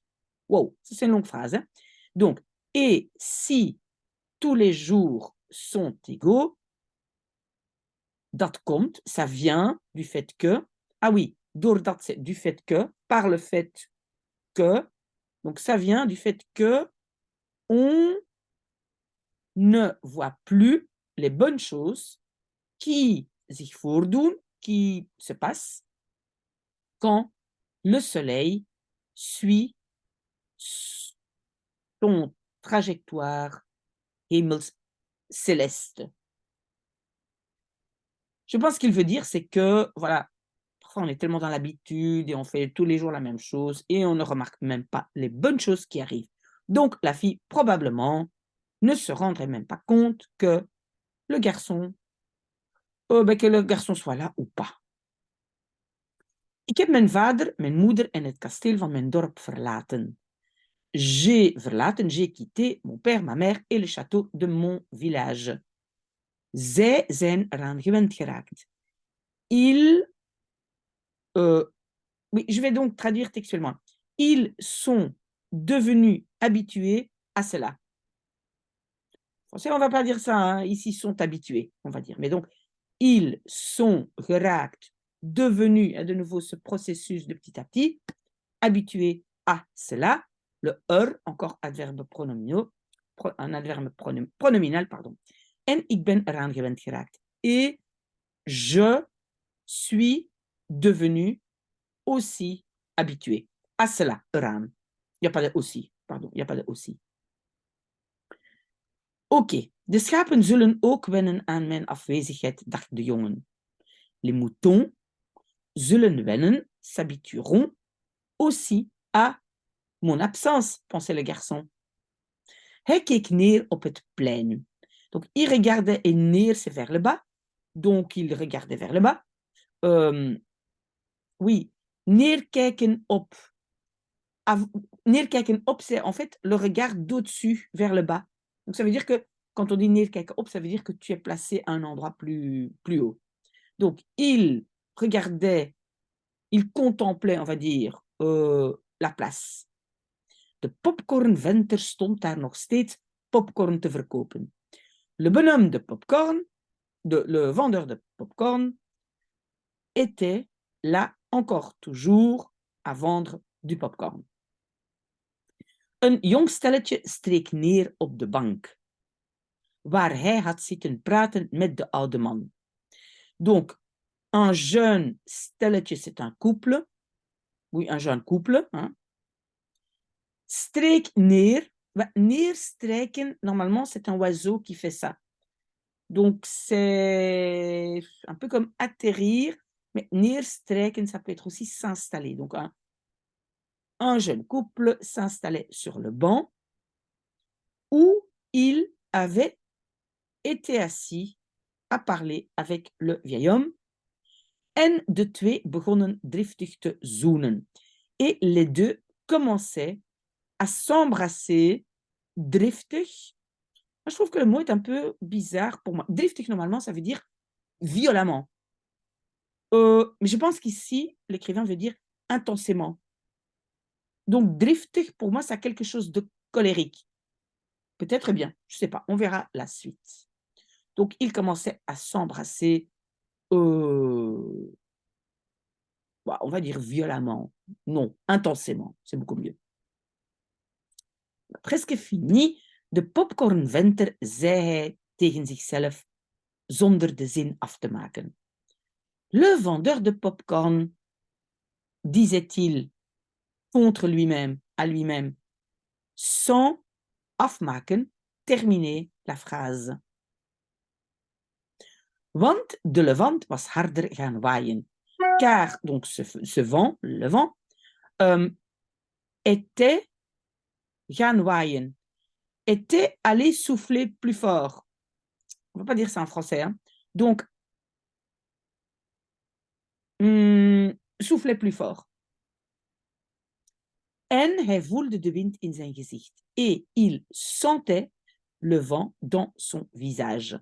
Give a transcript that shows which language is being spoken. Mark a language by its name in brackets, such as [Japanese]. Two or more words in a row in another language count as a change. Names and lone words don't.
[French] Wow, c'est une longue phrase. Hein? Donc, et si tous les jours sont égaux, [Dutch] dat komt, [French] ça vient du fait que, ah oui, doordat c'est du fait que, par le fait que, donc ça vient du fait que on ne voit plus les bonnes choses qui [Dutch] zich voordoen, [French] qui se passent quand le soleil suit son trajectoire hemels céleste. Je pense qu'il veut dire, c'est que, voilà, parfois on est tellement dans l'habitude et on fait tous les jours la même chose et on ne remarque même pas les bonnes choses qui arrivent. Donc la fille, probablement, ne se rendrait même pas compte que le garçon, que le garçon soit là ou pas. [Dutch] Ik heb mijn vader, mijn moeder en het kasteel van mijn dorp verlaten. [French] J'ai verlaten, j'ai quitté mon père, ma mère et le château de mon village. [Dutch] Zij zijn eraan gewend geraakt. [French] Oui, je vais donc traduire textuellement. Ils sont devenus habitués à cela. En français, on ne va pas dire ça, hein. Ici, sont habitués, on va dire. Mais donc, ils sont geraakt, devenus, de nouveau ce processus de petit à petit, habitués à cela. Le encore adverbe pronominal, un adverbe pronominal, pardon. [Dutch] En ik ben eraan gewend geraakt. [French] Et je suis devenu aussi habitué à cela, eraan. Il n'y a pas de aussi, pardon, il n'y a pas de aussi. [Dutch] Oké, de schapen zullen ook wennen aan mijn afwezigheid, dacht de jongen. [French] Les moutons [Dutch] zullen wennen, [French] s'habitueront aussi à mon absence, pensait le garçon. [Dutch] Hij keek neer op het plein. [French] Donc, il regardait et neer, c'est vers le bas. Donc, il regardait vers le bas. Oui, [Dutch] neerkijken op. Neerkijken op, [French] c'est en fait le regard d'au-dessus vers le bas. Donc, ça veut dire que quand on dit [Dutch] neerkijken op, [French] ça veut dire que tu es placé à un endroit plus haut. Donc, il regardait, il contemplait, on va dire, la place. [Dutch] De popcornventer stond daar nog steeds popcorn te verkopen. [French] Le bonhomme de popcorn, le vendeur de popcorn, était là encore toujours à vendre du popcorn. [Dutch] Een jong stelletje streek neer op de bank, waar hij had zitten praten met de oude man. [French] Donc, un jeune stelletje, c'est un couple. Oui, un jeune couple. Hein. [Dutch] Streek neer. Neerstrijken, [French] normalement, c'est un oiseau qui fait ça. Donc, c'est un peu comme atterrir, mais neerstrijken, ça peut être aussi s'installer. Donc, un jeune couple s'installait sur le banc où il avait été assis à parler avec le vieil homme. [Dutch] En de twee begonnen driftig te zoenen. [French] Et les deux commençaient à s'embrasser driftig. Moi, je trouve que le mot est un peu bizarre pour moi. Driftig, normalement, ça veut dire violemment. Mais je pense qu'ici, l'écrivain veut dire intensément. Donc, driftig, pour moi, ça a quelque chose de colérique. Peut-être bien, je ne sais pas, on verra la suite. Donc, ils commençaient à s'embrasser, on va dire violemment. Non, intensément, c'est beaucoup mieux. Presque fini, [Dutch] de popcornventer, zei hij tegen zichzelf, zonder de zin af te maken. [French] Le vendeur de popcorn, disait-il contre lui-même, à lui-même, sans afmaken, terminer la phrase. [Dutch] Want de levant was harder gaan waaien. [French] Car donc ce vent, le vent, était [Dutch] gaan waaien, [French] était allé souffler plus fort. On ne va pas dire ça en français. Hein. Donc, souffler plus fort. [Dutch] En hij voelde de wind in zijn gezicht. [French] Et il sentait le vent dans son visage.